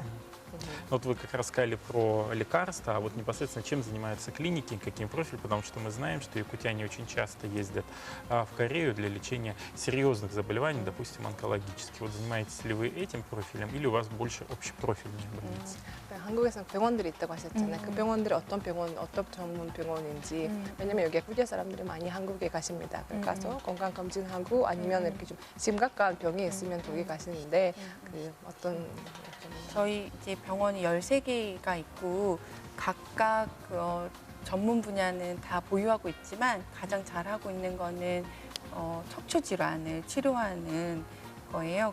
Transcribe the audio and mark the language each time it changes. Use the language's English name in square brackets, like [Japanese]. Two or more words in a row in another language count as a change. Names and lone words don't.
[Russian] Вот вы как раз сказали про лекарства, а вот непосредственно чем занимаются клиники, каким профилем, потому что мы знаем, что якутяне очень часто ездят в Корею для лечения серьезных заболеваний, допустим, онкологических. Вот занимаетесь ли вы этим профилем или у вас больше общепрофильные больницы? [Korean] 한국에서는 병원들이 있다고 하셨잖아요. 그 병원들이 어떤 전문 병원인지. 왜냐면 여기 야쿠티아 사람들이 많이 한국에 가십니다. 가서 건강 검진하고 아니면 이렇게 좀 심각한 병이 있으면 여기 가시는데 그 어떤 저희 이제 병원이 13개가 있고 각각 전문 분야는 다 보유하고 있지만 가장 잘하고 있는 거는 척추 질환을 치료하는 거예요.